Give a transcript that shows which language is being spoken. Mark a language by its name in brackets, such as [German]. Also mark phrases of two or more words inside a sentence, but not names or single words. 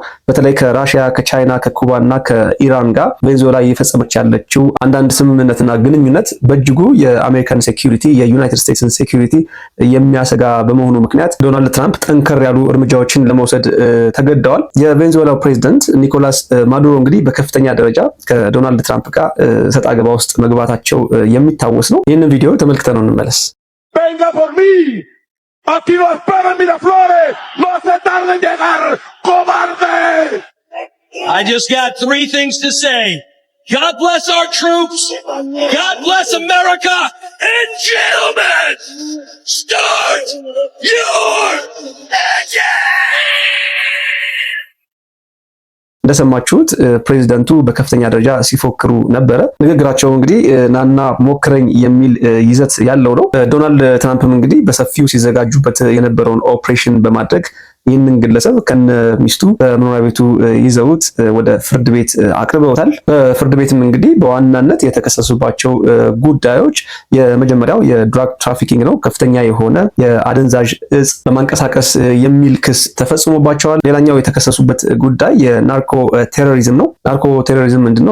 [Amharic] በተለይ ከራሽያ፣ ከቻይና፣ ከኩባ እና ከኢራን ጋር ቬኔዙዌላ እየፈጸመች ያለችው አንዳንድ ስምምነትና ግንኙነት በእጅጉ የአሜሪካን ሴኩሪቲ የዩናይትድ ስቴትስን ሴኩሪቲ የሚያሰጋ በመሆኑ ምክንያት ዶናልድ ትራምፕ ጠንከር ያሉ እርምጃዎችን ለመውሰድ ተገደዋል። የቬኔዙዌላው ፕሬዝዳንት ኒኮላስ ማዱሮ እንግዲህ በከፍተኛ ደረጃ ከዶናልድ ትራምፕ ጋር ሰጣ ገባ ውስጥ መግባታቸው የሚታወስ ነው። ይህንን ቪዲዮ ተመልክተነው እንመለስ። [Spanish] Venga por mí. Aquí lo espero en Miraflores. No se tarde en llegar, cobarde. [English] I just got 3 things to say. God bless our troops. God bless America. And gentlemen, start your engine. [Amharic] እንደሰማችሁት ፕሬዚደንቱ በከፍተኛ ደረጃ ሲፎክሩ ነበረ። ንግግራቸው እንግዲህ ናና ሞክረኝ የሚል ይዘት ያለው ነው። ዶናልድ ትራምፕም እንግዲህ በሰፊው ሲዘጋጁበት የነበረውን ኦፕሬሽን በማድረግ ይህንን ግለሰብ ከነ ሚስቱ በመኖሪያ ቤቱ ይዘውት ወደ ፍርድ ቤት አቅርበውታል። በፍርድ ቤትም እንግዲህ በዋናነት የተከሰሱባቸው ጉዳዮች የመጀመሪያው የድራግ ትራፊኪንግ ነው። ከፍተኛ የሆነ የአደንዛዥ እጽ በማንቀሳቀስ የሚል ክስ ተፈጽሞባቸዋል። ሌላኛው የተከሰሱበት ጉዳይ የናርኮ ቴሮሪዝም ነው። ናርኮ ቴሮሪዝም ምንድነው?